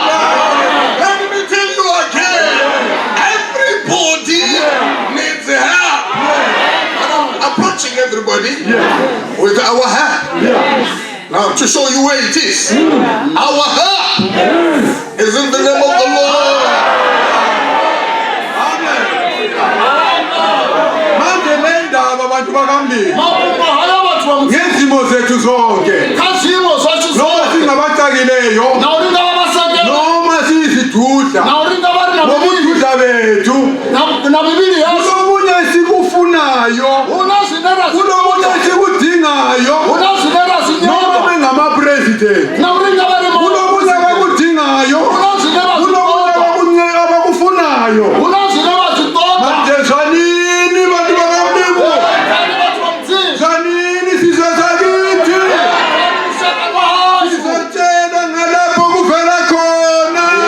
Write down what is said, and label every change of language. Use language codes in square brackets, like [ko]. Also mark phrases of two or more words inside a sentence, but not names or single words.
[en] Let me tell you again, everybody needs help. I'm approaching everybody with our help. Now to show you where it is. Our help is in the name of the Lord. [nd] Ngezimo zethu zonke noma singabacakileyo noma siyizidudla nobududla bethu kulomunye esikufunayo kulomunye esikudingayo noma bengama-president kulomunye abakudingayo kulomunye abakufunayo manje zwanini bantu bakamlimu zwanini sizwe sakithi sizotshela ngalapho kuvela khona